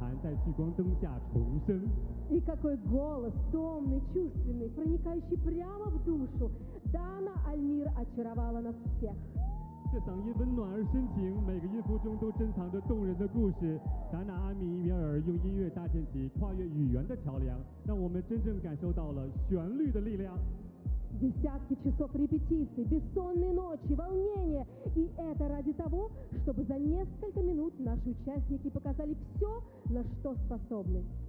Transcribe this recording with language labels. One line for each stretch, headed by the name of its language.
Chinese: 这是一场东西方日旅现代舞台碰撞出的绚烂花火，宛若巅峰夜谭在聚光灯下重生。
Russian: И какой голос, томный, чувственный, проникающий прямо в душу. Дана Альмир очаровала нас всех.
Chinese: 这嗓音温暖而深情，每个音符中都珍藏着动人的故事。达纳阿米米尔用音乐搭建起跨越语言的桥梁，让我们真正感受到了旋律的力量。
Russian: Десятки часов репетиций, бессонные ночи, волнение. И это ради того, чтобы за несколько минут наши участники показали все, на что способны.